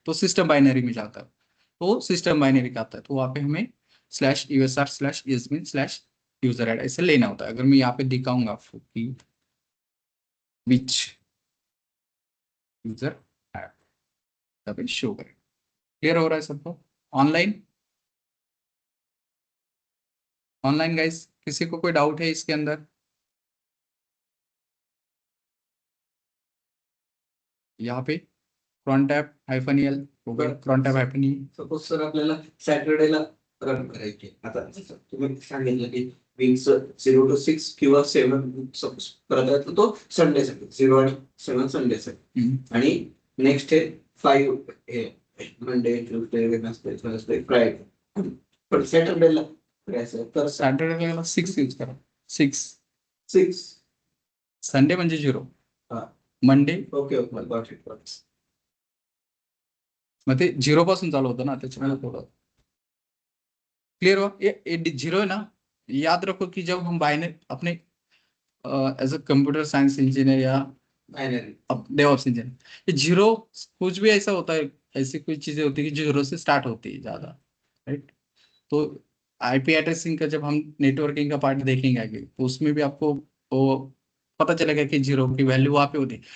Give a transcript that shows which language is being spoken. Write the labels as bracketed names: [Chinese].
[Hindi] तो system binary में जाता है, तो सिस्टम बाइनरी का आता है, तो वहाँ पे हमें /usr/sbin/user ऐड ऐसे लेना होता है। अगर मैं यहाँ पे दिखाऊंगा आपको कि विच यूजर ऐड, यहाँ पे शो करें। क्लियर हो रहा है सबको? ऑनलाइन, ऑनलाइन गाइस किसी को कोई डाउट है इसके अंदर? यहाँ पे crontab -el होगा, crontab -e। [Marathi] सपोज सर आपल्याला सॅटर्डेला रन करायचे, आता तुम्ही सांगितलं की वीक्स 0 to 6 किंवा 7 सपोज करत आहे, तर तो संडेसाठी 0 आणि 7 संडेसाठी, आणि नेक्स्ट आहे 5 हे Monday Tuesday Wednesday Thursday Friday, पण सॅटर्डेला करायचं तर सॅटर्डेला 6 यूज करा, 6 6. संडे म्हणजे 0, हा, [English] Monday okay okay, got it. [Marathi] मग ते 0 पासून चालू होतं ना, त्याच्यामुळे थोडं क्लियर हुआ? [Hindi] ये 0 है ना, याद रखो कि जब हम बाइनरी अपने as a computer science engineer या [English] binary [Hindi] डेवऑप्स इंजीनियर, ये 0 कुछ भी ऐसा होता है, ऐसी कुछ चीजें होती है कि 0 से स्टार्ट होती है ज्यादा, राइट? तो IP एड्रेसिंग का जब हम नेटवर्किंग का पार्ट देखेंगे आगे, तो उसमें भी आपको वो पता चलेगा कि 0 की वैल्यू वहाँ पे होती है।